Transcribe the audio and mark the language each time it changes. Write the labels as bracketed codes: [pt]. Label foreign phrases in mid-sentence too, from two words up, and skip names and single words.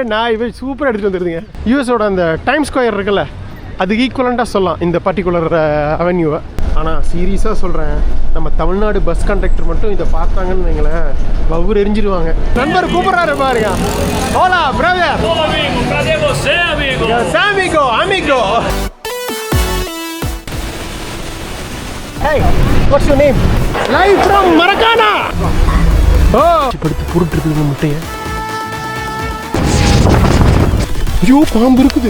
[ta] நான் இவன் சூப்பராக எடுத்துகிட்டு வந்துடுதுங்க. யூஎஸோட அந்த டைம் ஸ்கொயர் இருக்குல்ல, அதுக்கு ஈக்குவலண்ட்டாக சொல்லலாம் இந்த [en] particular avenue. [ta] ஆனால் சீரியஸாக சொல்கிறேன், நம்ம தமிழ்நாடு [en] bus conductor [ta] மட்டும் இதை பார்த்தாங்கன்னு வைங்களேன், வவுர் எரிஞ்சிருவாங்க. நண்பர் கூப்பிட்றாரு பாருங்க. ஹோலா பிரதர். [pt] Olá, amigo. Cadê você, amigo? Amigo, amigo. [en] Hey, what's your name? Live from Maracana. Oh. [ta] படுத்து புருட்டுருக்கு முட்டையை. ஐயோ, பாம்பு இருக்குது.